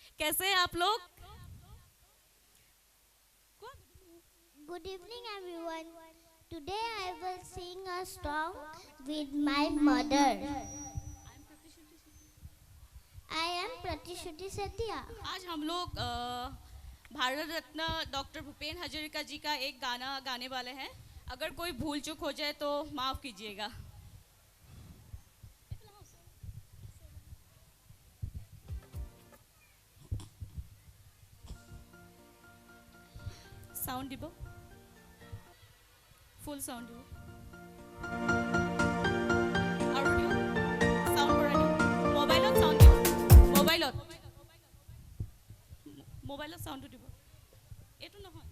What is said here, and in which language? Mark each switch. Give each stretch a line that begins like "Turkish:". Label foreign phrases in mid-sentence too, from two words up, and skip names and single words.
Hindi: कैसे हैं आप लोग?
English: Good evening, everyone. Today I will sing a song with my mother. I am Pratishuti Setia.
Hindi: आज हम लोग भारत रत्न डॉक्टर भूपेन हजारिका जी का एक गाना गाने वाले हैं. अगर कोई भूल चूक हो जाए तो माफ़ कीजिएगा.
Assamese: साउंड দিব, ফুল সাউন্ড দিব, আৰু দিও, সাউন্ড বঢ়াই দিও, মোবাইলত সাউন্ড দিব, মোবাইলত সাউন্ডটো দিব, এইটো নহয়.